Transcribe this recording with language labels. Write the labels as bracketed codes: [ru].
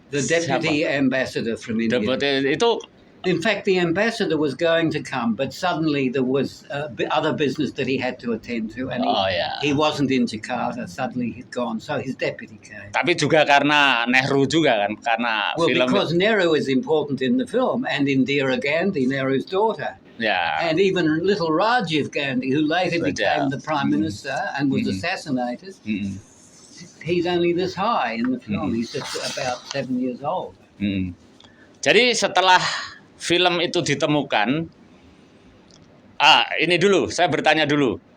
[en] The deputy ambassador from India. In fact, the ambassador was going to come, but suddenly there was other business that he had to attend to, and he wasn't in Jakarta. Suddenly he'd gone, so his deputy came. [id] Tapi juga karena Nehru juga kan, karena film. [en] Because Nehru is important in the film, and Indira Gandhi, Nehru's daughter. And even little Rajiv Gandhi, who later became the prime minister and was assassinated. He's only this high in the film. He's just about 7 years old. [id] Jadi setelah film itu ditemukan, ini dulu saya bertanya dulu.